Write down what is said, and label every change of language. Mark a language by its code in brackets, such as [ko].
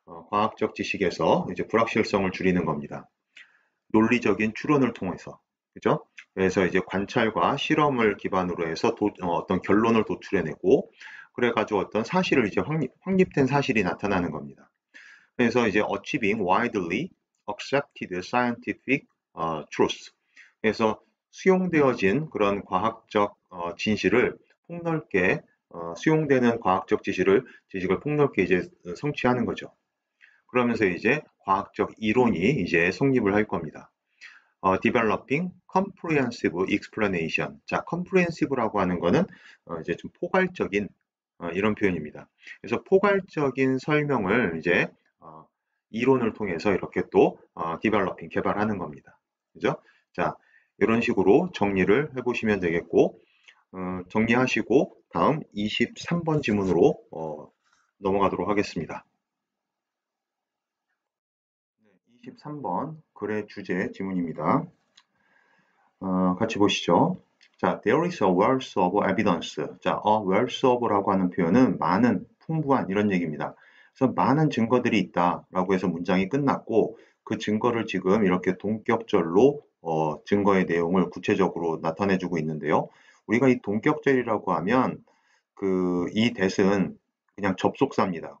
[ko] 과학적 지식에서 이제 불확실성을 줄이는 겁니다. 논리적인 추론을 통해서. 그죠? 그래서 이제 관찰과 실험을 기반으로 해서 어떤 결론을 도출해내고, 그래가지고 어떤 사실을 이제 확립된 사실이 나타나는 겁니다. 그래서 이제 [en] achieving widely accepted scientific truth. [ko] 그래서 수용되어진 그런 과학적 진실을 폭넓게 수용되는 과학적 지식을 폭넓게 이제 성취하는 거죠. 그러면서 이제 과학적 이론이 이제 성립을 할 겁니다. [en] developing comprehensive explanation. [ko] 자, comprehensive라고 하는 거는 이제 좀 포괄적인 이런 표현입니다. 그래서 포괄적인 설명을 이제 이론을 통해서 이렇게 또 developing 개발하는 겁니다. 그죠? 자, 이런 식으로 정리를 해보시면 되겠고, 정리하시고 다음 23번 지문으로 넘어가도록 하겠습니다. 23번 글의 주제 지문입니다. 같이 보시죠. 자, [en] there is a wealth of evidence. [ko] 자, a wealth of라고 하는 표현은 많은, 풍부한 이런 얘기입니다. 그래서 많은 증거들이 있다라고 해서 문장이 끝났고 그 증거를 지금 이렇게 동격절로 증거의 내용을 구체적으로 나타내주고 있는데요. 우리가 이 동격절이라고 하면 이 that은 그냥 접속사입니다.